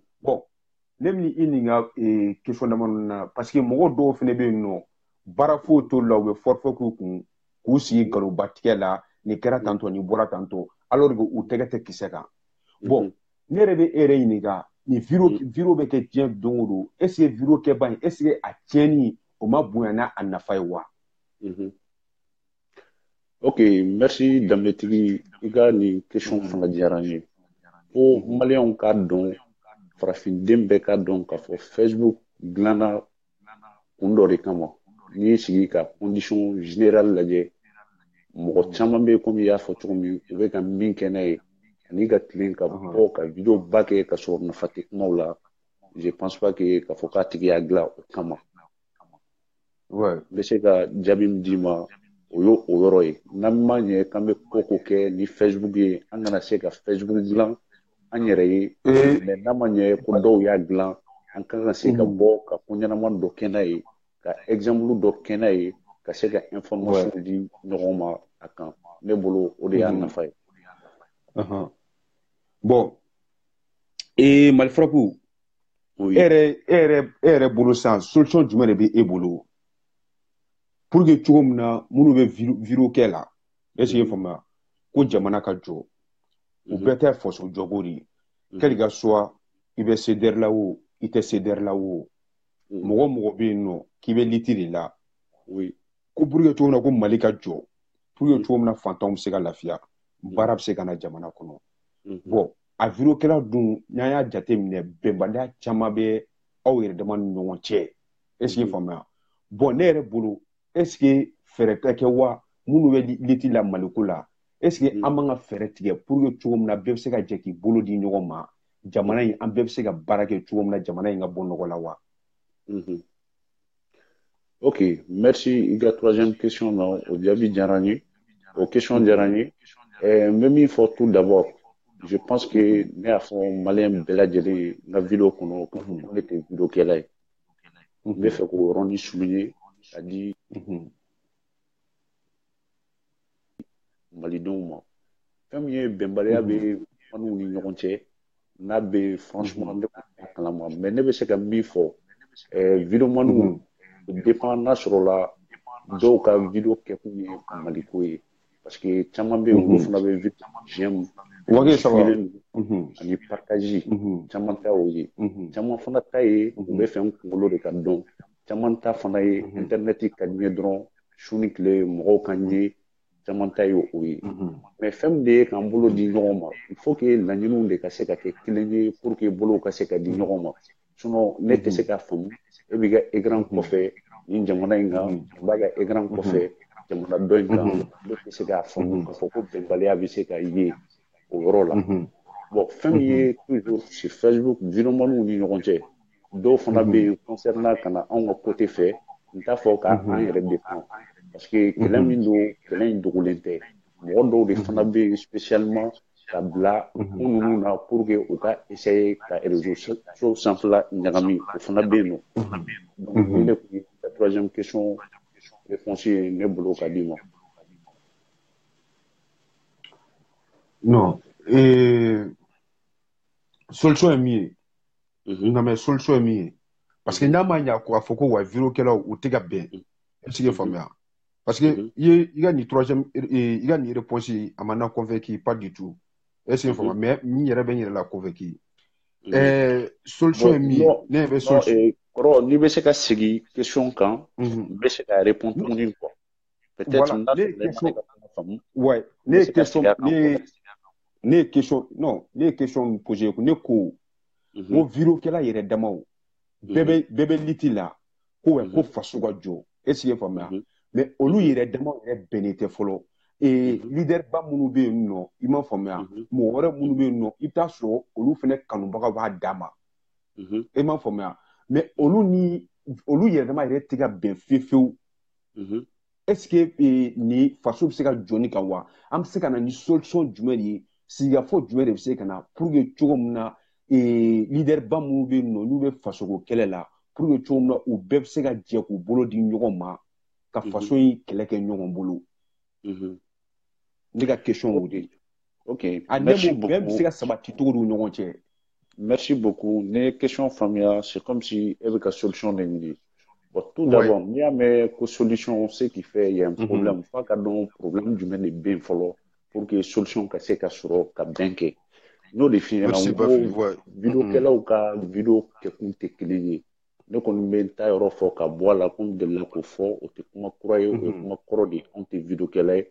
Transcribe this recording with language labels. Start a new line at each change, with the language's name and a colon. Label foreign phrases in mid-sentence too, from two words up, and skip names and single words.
Bambara: Bon, ne bɛ i ɲininka question dama ninnu na
French: parce que
Bambara: mɔgɔ dɔw fɛnɛ bɛ yen nɔ baara foyi t'olu la u bɛ forfait k'u kun k'u sigi mhm, nkalonba tigɛ la nin kɛra mhm, tantɔ nin bɔra tantɔ
French: alors que
Bambara: u tɛgɛ tɛ kisɛ kan. Bon, mhm, ne yɛrɛ bɛ e yɛrɛ ɲininka nin mhm. vidéo bɛ kɛ diɲɛ don o don
French: est ce que
Bambara: vidéo kɛba in
French: est ce que
Bambara: a tiɲɛni o ma bonya n'a nafa ye wa?
French: Mhm. Ok, merci Dametigi.
Bambara: I ka nin question fana diyara n ye. Ko maliyɛnw k'a dɔn, farafinden bɛɛ k'a dɔn k'a fɔ Facebook dilanna kun dɔ de kama. N'i y'i sigi ka
French: condition générale
Bambara: lajɛ, mɔgɔ caman bɛ yen komi i y'a fɔ cogo min, u bɛ ka min kɛ n'a ye, ani ka tilen ka bɔ ka video ba kɛ ka sɔrɔ nafa tɛ kumaw la.
French: Je pense pas que
Bambara: k'a fɔ k'a tigi y'a dilan o kama. Ouais. N bɛ se ka jaabi min d'i ma, o ye o yɔrɔ ye. N'an ma ɲɛ k'an bɛ ko ko kɛ ni Facebook ye, an kana se ka Facebook dilan an yɛrɛ ye. Et Mais n'a ma ɲɛ ko dɔw y'a dilan, an kan ka se ka bɔ ka ko ɲɛnama dɔ kɛ n'a ye, ka exemple dɔ kɛ n'a ye, ka se ka information ouais. di ɲɔgɔn ma a kan. Ne bolo o de y'a nafa ye.
French: Bon, et Malfrapou,
Bambara: Oui. bolo san solution jumɛn de bɛ e bolo
French: pour que
Bambara: cogo min na minnu bɛ video kɛ la
French: est-ce que
Bambara: faamuya ko jamana ka jɔ u bɛɛ tɛ faso jɔko de ye
French: quel que soit
Bambara: i bɛ CDR la o i tɛ CDR la o mɔgɔ mɔgɔ bɛ yen nɔ k'i bɛ liti de la ko
French: pour que
Bambara: cogo min na ko Mali ka jɔ
French: pour que
Bambara: cogo min na fantanw bɛ se ka lafiya baara bɛ se ka na jamana kɔnɔ bon a video kɛla dun n'an y'a jate minɛ bɛnbaliya caman bɛ aw yɛrɛ dama ni ɲɔgɔn cɛ
French: est-ce que
Bambara: faamuya bon ne yɛrɛ bolo
French: est-ce que
Bambara: fɛɛrɛ ka kɛ wa minnu bɛ liti la Maliko la
French: est-ce que
Bambara: an man ka fɛɛrɛ tigɛ
French: pour que
Bambara: cogo min na bɛɛ bɛ se ka jɛ k'i bolo di ɲɔgɔn ma jamana in an bɛɛ bɛ se ka baara kɛ cogo min na jamana in ka bɔ nɔgɔ la wa.
French: Ok, merci.
Bambara: I ka
French: troisième question
Bambara: na o jaabi diyara n ye, o question diyara n ye. N bɛ min fɔ
French: tout d'abord, je pense que
Bambara: ne y'a fɔ maliyɛn bɛɛ lajɛlen ye n ka video kɔnɔ k'a fɔ ko ne tɛ video kɛla ye. N bɛ fɛ k'o yɔrɔnin souligner ka di malidenw ma. Fɛn min ye bɛnbaliya bɛ faniw ni ɲɔgɔn cɛ n'a bɛ franchement ne ko t'a kalama mais ne bɛ se ka min fɔ videomaniw dépend n'a sɔrɔ la dɔw ka video kɛkun ye Maliko ye
French: parce que
Bambara: caman bɛ yen olu fana bɛ video
French: j'aime suivre
Bambara: ani partage caman ta o ye caman fana ta ye u bɛ fɛ n kunkolo de ka dɔn caman ta fana ye internet ka di n ye dɔrɔn su ni tile mɔgɔw ka n ye caman ta ye o ye mais fɛn min de ye k'an bolo di ɲɔgɔn ma
French: il faut que
Bambara: laɲiniw de ka se ka kɛ kelen ye
French: pour que
Bambara: bolow ka se ka di ɲɔgɔn ma sinon ne tɛ se k'a faamu e b'i ka écran kɔfɛ nin jamana in kan n b'a ka écran kɔfɛ jamana dɔ in kan ne tɛ se k'a faamu k'a fɔ ko bɛnbaliya bɛ se ka ye o yɔrɔ la bon fɛn min ye
French: toujours sur Facebook
Bambara: videomaniw ni ɲɔgɔn cɛ dɔw fana bɛ yen concernant ka na anw ka côté fɛ n t'a fɔ k'an yɛrɛ défend
French: parce que
Bambara: kɛlɛ min don kɛlɛ in dogolen tɛ mɔgɔ dɔw de fana bɛ yen spécialement ka bila ko ninnu na
French: pour que
Bambara: u ka essayer ka
French: réseaux sociaux
Bambara: sanfɛla ɲagami o fana bɛ yen nɔ donc nin de tun ye
French: la troisième question réponse
Bambara: ye ne bolo ka di ma. Non, solution ye min ye
French: non mais solution
Bambara: ye min ye
French: parce que
Bambara: n'a ma ɲa k'a fɔ ko wa video kɛlaw u tɛ ka bɛn
French: est-ce que
Bambara: faamuya parce que i ka nin troisième i ka nin réponse a ma na
French: convaincu pas du tout est-ce que
Bambara: faamuya mais n yɛrɛ bɛ n yɛrɛ la convaincu solution ye min ye ne bɛ solution kɔrɔ n'i bɛ se ka segin question kan n bɛ se ka répondre tuguni
French: quoi peut-être
Bambara: n'a sɔrɔ ne ma se ka kuma faamu ouais ne ye question ne ye question non ne ye question min poser ne ko ko video kɛla yɛrɛ damaw bɛɛ bɛ liti la ko ko faso ka jɔ
French: est-ce que
Bambara: faamuya mais olu yɛrɛ damaw yɛrɛ bɛnnen tɛ fɔlɔ leader ba minnu bɛ yen nɔ i ma faamuya mɔgɔ wɛrɛ minnu bɛ yen nɔ i bɛ taa sɔrɔ olu fana kanubaga b'a d'a ma i ma faamuya mais olu yɛrɛ dama yɛrɛ tɛ ka bɛn fiyewu
French: est-ce que
Bambara: ni faso bɛ se ka jɔ ni kan wa an bɛ se ka na ni solution jumɛn de ye sigikafɔ jumɛn de bɛ se ka na
French: pour que
Bambara: cogo min na leader ba minnu bɛ yen nɔ n'u bɛ fasoko kɛlɛ la
French: pour que
Bambara: cogo min na u bɛɛ bɛ se ka jɛ k'u bolo di ɲɔgɔn ma ka faso in kɛlɛ kɛ ɲɔgɔn bolo ne ka question o de ye ok a ne m'o bɛɛ bɛ se ka sabati cogo di u ɲɔgɔn cɛ.
French: Merci beaucoup.
Bambara: Ne question faamuya
French: c'est comme si
Bambara: e bɛ ka solution de ɲini
French: bon tout d'abord
Bambara: n'i y'a mɛn ko
French: solution ce qui fait il y a un problème
Bambara: f'a ka dɔn problème jumɛn de bɛ yen fɔlɔ
French: pour que
Bambara: solution ka se ka sɔrɔ ka bɛn kɛ n'o de f'i ɲɛna n ko videokɛlaw ka video kɛkun tɛ kelen ye ne kɔni bɛ n ta yɔrɔ fɔ ka bɔ a la ko n delila k'o fɔ o tɛ kuma kura ye o ye kuma kɔrɔ de ye anw tɛ